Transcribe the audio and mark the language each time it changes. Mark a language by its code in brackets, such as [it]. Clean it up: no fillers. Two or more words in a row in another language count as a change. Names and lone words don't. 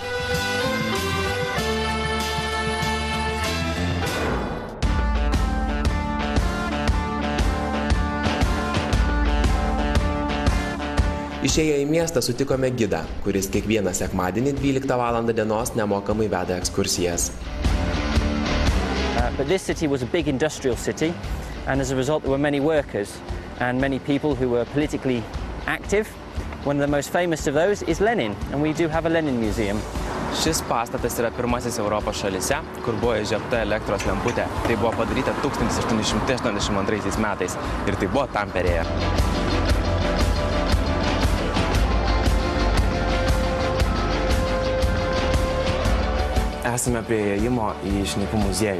[lt] Išėję į miestą sutikome gidą, kuris kiekvieną sekmadienį 12 val. Dienos nemokamai veda ekskursijas. [en] But this city was a big industrial city, and as a result there were many workers and many people who were politically active. One of the most famous of those is Lenin, and we do have a Lenin museum. [lt] Šis pastatas yra pirmasis Europos šalyse, kur buvo įžiebta elektros lemputė. Tai buvo padaryta 1882 metais ir tai buvo Tamperėje. Esame prie įėjimo į Šnipų muziejų.